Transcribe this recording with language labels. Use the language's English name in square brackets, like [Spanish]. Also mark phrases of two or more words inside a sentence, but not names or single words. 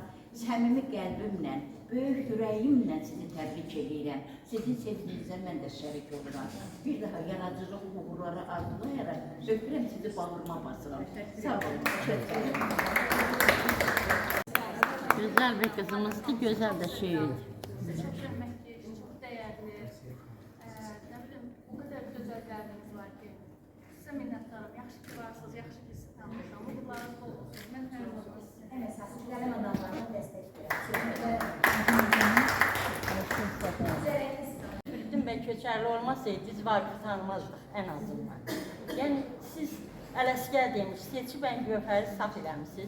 [Azerbaijani] Səmimi qəlbimlə, böyük ürəyimlə sizi təbrik edirəm. Sizin sevincinizə mən də şərik oluram. Bir daha yaradıcılıq uğurları arzulayaraq öpürəm sizi bağırma basıram. Sağ olun. Gözəl bir qızımızdır, gözəl də şeirdir. [Turkish] Teşekkür etmek çok değerli. Ne bileyim, o kadar güzel derdiniz var ki. Size minnettarım. [Azerbaijani] Yaxşı ki varsınız, yaxşı ki sizi tanımışam. Uğurlarınız bol olsun. Ben həmin olsun. En esası gələn adamlarına dəstək verək. Firidun bəy Köçərli olmasaydı, biz Vaqifi tanımazdıq ən azından. Yəni, siz Ələsgər demiş, seçib ən gövhəri saf eləmişsiniz.